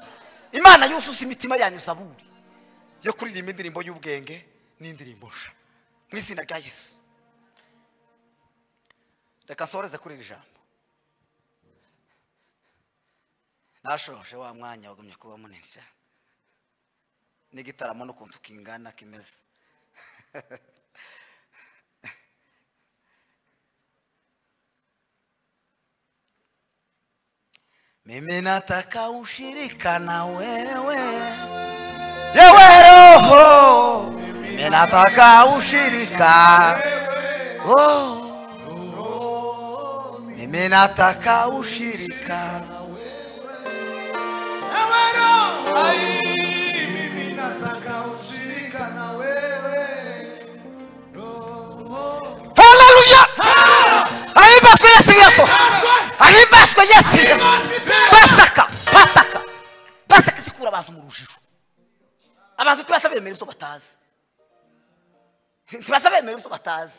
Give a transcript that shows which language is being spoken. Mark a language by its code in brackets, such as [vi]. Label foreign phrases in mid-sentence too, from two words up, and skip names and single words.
[rw] Imana yuzuza imitima yanyu zaburi yo kuririmba indirimbo y'ubwenge n'indirimbo nsha mu izina rya Yesu. Reka nsoreze kuri iri jambo. Nashoje wa mwanya wagumye kuba munini cyane. N'igitaramo n'ukuntu kingana kimeze. [sw] Mimi nataka ushirika na wewe. Yewe roho. Mimi nataka ushirika. Oh. Mimi nataka ushirika. Yewe roho. Mimi nataka ushirika na wewe. [rw] Haleluya. Ahimbazwe Yesu Yesu. Ahimbazwe Yesu. Pasaka zikura abantu mu rujijo. Abantu tubasabemera ibyo batazi. Tubasabemera ibyo batazi.